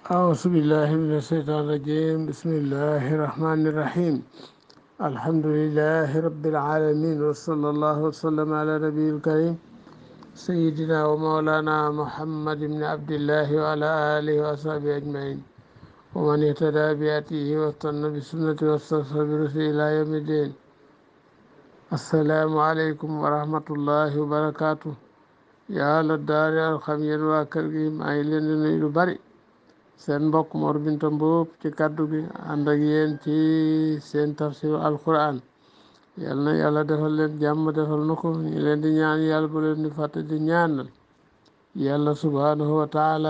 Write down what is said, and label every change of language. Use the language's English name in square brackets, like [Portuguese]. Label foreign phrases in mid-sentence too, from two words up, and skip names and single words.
[Arabic] أعوذ بالله من الشيطان الرجيم بسم الله الرحمن الرحيم الحمد لله رب العالمين وصلى الله وسلم على نبي الكريم سيدنا ومولانا محمد بن عبد الله وعلى آله وصحبه أجمعين ومن اهتدى بهديه واستنى بسنته واستغفر برسله إلى يوم الدين. السلام عليكم ورحمة الله وبركاته. [Wolof] yaa la daari alxam yéen waa kër gi maa ngi leen di nuyu lu bari. seen mbokk Mor Binta Mbuub ci kaddu gi ànd ak yéen ci seen [Arabic] تفسير القرآن. [Wolof] yal na yàlla defal leen jàmm defal na ko ñu leen di ñaan yàlla bu leen di fàtte di ñaanal yàlla [Arabic] سبحانه وتعالى.